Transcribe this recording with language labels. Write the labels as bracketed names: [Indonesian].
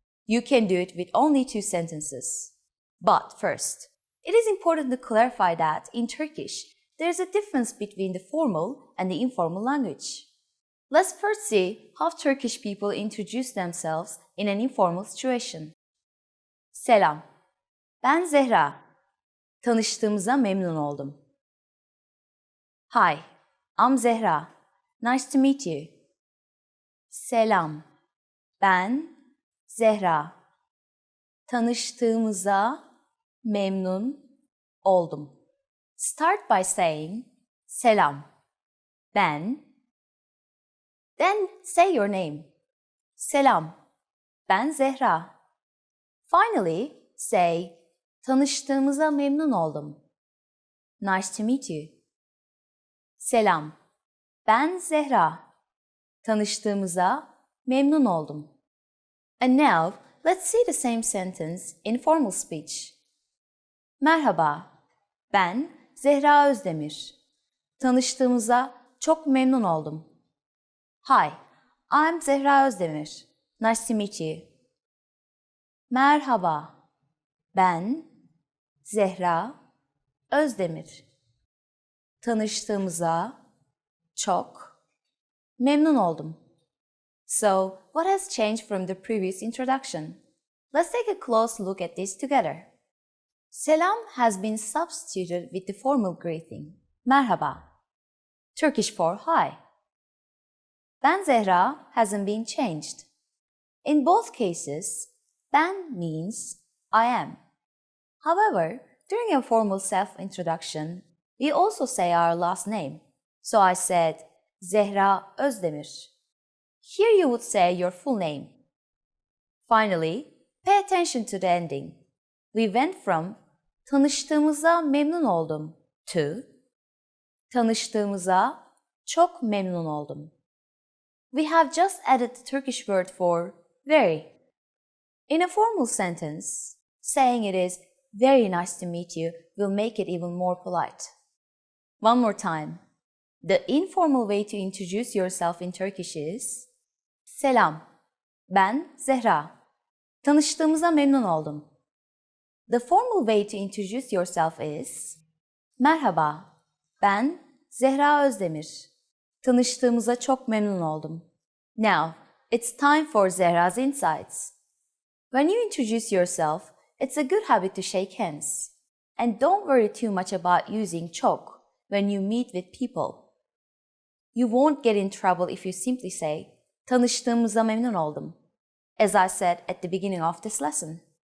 [English] You can do it with only 2 sentences. But first, it is important to clarify that in Turkish, there is a difference between the formal and the informal language. Let's first see how Turkish people introduce themselves in an informal situation. [Turkish] Selam, ben Zehra. Tanıştığımıza memnun oldum. [English] Hi, I'm Zehra. Nice to meet you. [Turkish] Selam, ben Zehra. Tanıştığımıza memnun oldum. [English] Start by saying [Turkish] selam, ben. [English] Then say your name. [Turkish] Selam, ben Zehra. [English] Finally, say [Turkish] tanıştığımıza memnun oldum. [English] Nice to meet you. [Turkish] Selam, ben Zehra. Tanıştığımıza memnun oldum. [English] And now, let's see the same sentence in formal speech. [Turkish] Merhaba, ben Zehra Özdemir. Tanıştığımıza çok memnun oldum. [English] Hi, I'm Zehra Özdemir. Nice to meet you. [Turkish] Merhaba, ben Zehra Özdemir. Tanıştığımıza çok memnun oldum. [English] So, what has changed from the previous introduction? Let's take a close look at this together. Selam has been substituted with the formal greeting, merhaba, Turkish for hi. [Turkish] Ben Zehra [English] hasn't been changed. In both cases, ben means I am. However, during a formal self-introduction, we also say our last name. So I said Zehra Özdemir. Here you would say your full name. Finally, pay attention to the ending. We went from [Turkish] tanıştığımıza memnun oldum [English] to [Turkish] tanıştığımıza çok memnun oldum. [English] We have just added the Turkish word for very. In a formal sentence, saying it is very nice to meet you will make it even more polite. One more time. The informal way to introduce yourself in Turkish is [Turkish] Selam, ben Zehra. Tanıştığımıza memnun oldum. [English] The formal way to introduce yourself is [Turkish] Merhaba, ben Zehra Özdemir. Tanıştığımıza çok memnun oldum. [English] Now, it's time for Zehra's insights. When you introduce yourself, it's a good habit to shake hands. And don't worry too much about using çok when you meet with people. You won't get in trouble if you simply say, [Turkish] tanıştığımıza memnun oldum, [English] as I said at the beginning of this lesson.